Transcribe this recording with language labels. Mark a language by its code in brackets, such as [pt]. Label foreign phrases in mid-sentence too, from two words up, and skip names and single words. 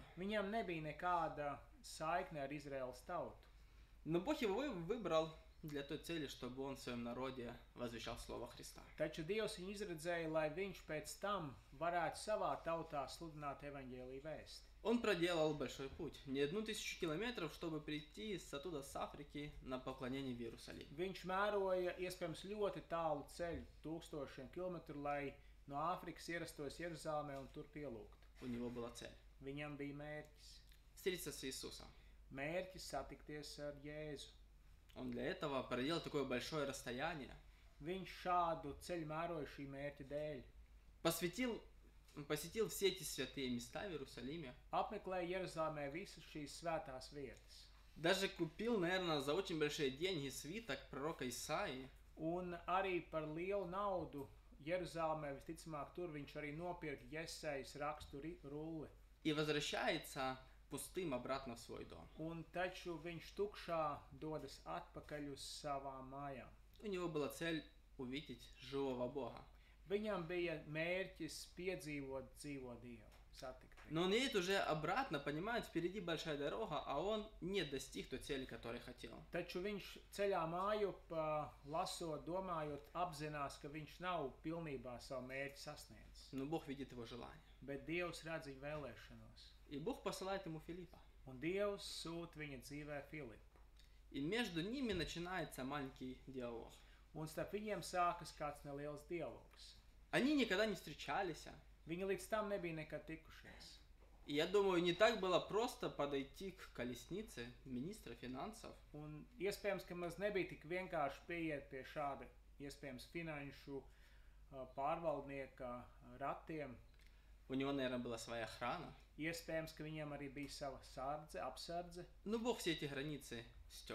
[lv] Viņam nebija nekāda saikne ar Izraēlas tautu. [ru] Но Бог его выбрал для той цели, чтобы он в своем народе возвещал Слово Христа. [lv] Taču Dievs viņu izredzēja, lai viņš pēc tam varētu savā tautā sludināt evaņģēliju vēsti. [ru] Он проделал большой путь, не 1000 километров, чтобы прийти оттуда, с Африки, на поклонение в Иерусалим. [lv] Viņš mēroja iespējams ļoti tālu ceļu, 1000 kilometru, lai no Āfrikas ierastos Jeruzalemē un tur pielūgtu. [ru] У него была цель [lv] Viņam bija mērķis. [ru] встретиться с Иисусом. [lv] Mērķis satikties ar Jēzu. [ru] Он для этого проделал такое большое расстояние. [lv] Viņš šādu ceļu mēroja šī mērķa dēļ. [ru] Посетил все эти святые места в Иерусалиме. [lv] Apmeklēja Jeruzalemē visas šīs svētās vietas. [ru] Даже купил, наверное, за очень большие деньги свиток пророка Исаии. [lv] Un arī par lielu naudu Jeruzalemē, visticamāk, tur viņš arī nopirka Jesajas rakstu rulli. [ru] И возвращается пустым обратно в свой дом. [lv] Un taču viņš tukšā dodas atpakaļ uz savām mājām. [ru] У него была цель увидеть живого Бога. [lv] Viņam bija mērķis piedzīvot dzīvo Dievu, satikt viņu. [ru] Но он едет уже обратно, понимает, впереди большая дорога, а он не достиг той цели, которую хотел. [lv] Taču viņš ceļā mājup, lasot, domājot, apzinās, ka viņš nav pilnībā savu mērķi sasniedzis. [ru] Но Бог видит его желание. [lv] Bet Dievs redz viņa vēlēšanos. [ru] И Бог посылает ему Филиппа. [lv] Un Dievs sūta viņa dzīvē Filipu. [ru] И между ними начинается маленький диалог. [lv] Un starp viņiem sākas kāds neliels dialogs. [ru] Они никогда не встречались. [lv] Viņi līdz tam nebija nekad tikušies. [ru] И я думаю, не так было просто подойти к колеснице министра финансов. [lv] Un iespējams, ka maz nebija tik vienkārši pieiet pie šāda, iespējams, finanšu pārvaldnieka ratiem. [ru] У него, наверное, была своя охрана. [lv] Iespējams, ka viņiem arī bija sava sardze, apsardze. [ru] Но Бог все эти границы стер.